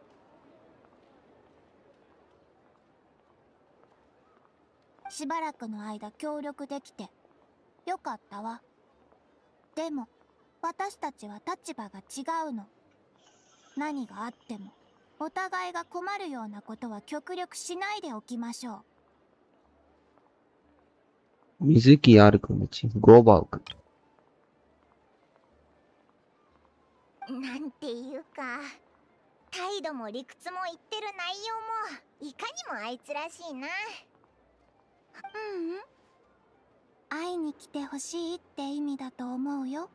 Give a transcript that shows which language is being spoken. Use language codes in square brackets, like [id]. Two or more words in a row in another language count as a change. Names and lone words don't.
[ja] しばらくの間協力できてよかったわ。でも私たちは立場が違うの。何があってもお互いが困るようなことは極力しないでおきましょう。 [ta] மியூசிக் யாருக்கு வந்துச்சு? கோபாவுக்கு. [ja] なんていうか、態度も理屈も言ってる内容もいかにもあいつらしいな。会いに来てほしいって意味だと思うよ。